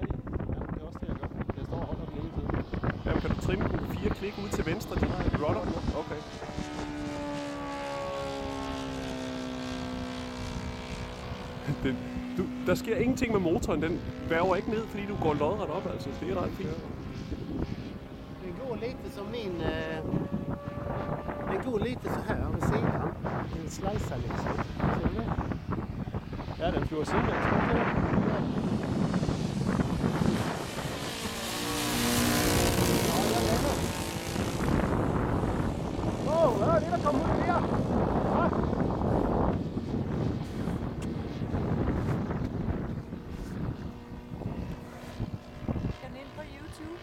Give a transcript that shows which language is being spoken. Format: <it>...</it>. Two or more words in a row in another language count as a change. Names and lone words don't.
<da>Ja, det er også det, jeg gør. Jeg står og holder den hele tiden. Jamen, kan du trimme den 4 klik ud til venstre? De rotter? Okay. Der sker ingenting med motoren. Den værger ikke ned, fordi du går lodret op. Altså, det er ret fint.</da> <sv>Den går lite som min... Den går lite så här över sidan. Den slicer liksom. Ser du det?</sv> <da>Ja, den flyver sidelæns. Ja, det er der kommet ud der. Skal den ind på YouTube?</da>